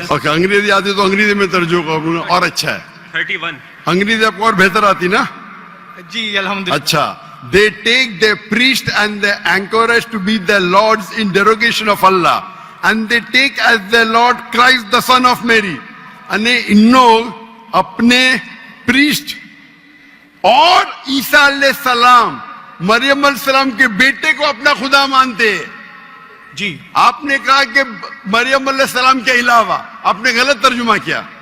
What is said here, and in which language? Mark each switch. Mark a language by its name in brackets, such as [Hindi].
[Urdu] Okay انگریزی آتی تو انگریزی میں ترجمہ کروں گا اور اچھا ہے. 31. انگریزی آپ کو اور بہتر آتی نا؟ جی الحمدللہ. اچھا. [English] They take their priest and their anchorage to be their lords in derogation of Allah. And they take as their Lord Christ the son of Mary. [Urdu] And ان لوگ اپنے پریسٹ اور عیسیٰ علیہ السلام مریم علیہ السلام کے بیٹے کو اپنا خدا مانتے. جی آپ نے کہا کہ مریم علیہ السلام کے علاوہ، آپ نے غلط ترجمہ کیا.